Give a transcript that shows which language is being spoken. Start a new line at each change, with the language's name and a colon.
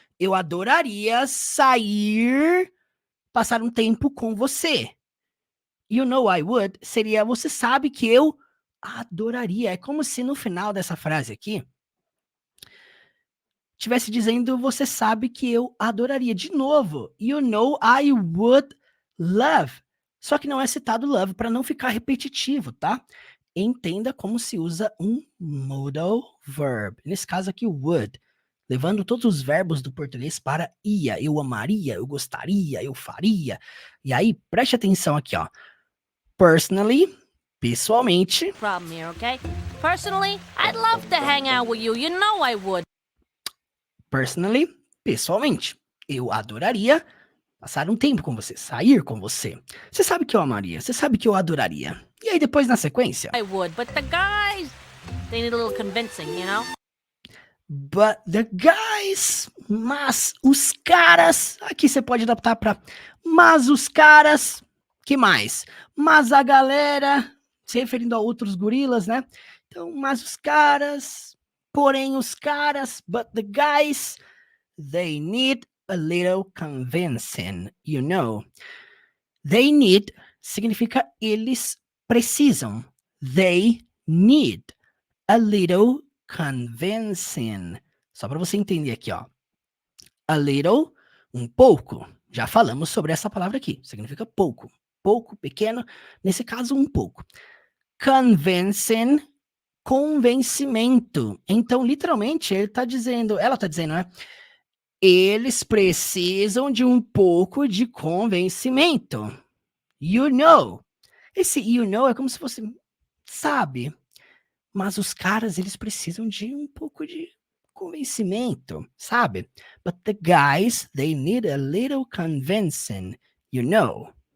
Portuguese: Eu adoraria sair, passar um tempo com você.
English: You know I would
Portuguese: seria, você sabe que eu adoraria. É como se no final dessa frase aqui, estivesse dizendo, você sabe que eu adoraria.
English: De novo, you know I would love.
Portuguese: Só que não é citado love, para não ficar repetitivo, tá? Entenda como se usa um modal verb. Nesse caso aqui, o would. Levando todos os verbos do português para ia. Eu amaria, eu gostaria, eu faria. E aí, preste atenção aqui, ó.
English: Personally,
Portuguese: pessoalmente.
English: Problem here, okay? Personally, I'd love to hang out with you. You know I would. Personally,
Portuguese: pessoalmente. Eu adoraria passar um tempo com você, sair com você. Você sabe que eu amaria, você sabe que eu adoraria. E aí depois na sequência?
English: I would, but the guys, they need a little convincing, you know? But the guys,
Portuguese: mas os caras, aqui você pode adaptar para mas os caras, que mais? Mas a galera, se referindo a outros gorilas, né? Então, mas os caras,
English: porém os caras, but the guys, they need a little convincing, you know. They need
Portuguese: significa eles precisam.
English: They need a little convincing.
Portuguese: Só para você entender aqui, ó.
English: A little,
Portuguese: um pouco. Já falamos sobre essa palavra aqui. Significa pouco. Pouco, pequeno. Nesse caso, um pouco. Convincing, convencimento. Então, literalmente, ela tá dizendo, né? Eles precisam de um pouco de convencimento.
English: You know.
Portuguese: Esse
English: you know
Portuguese: é como se fosse, sabe? Mas os caras, eles precisam de um pouco de convencimento, sabe?
English: But the guys, they need a little convincing, you know.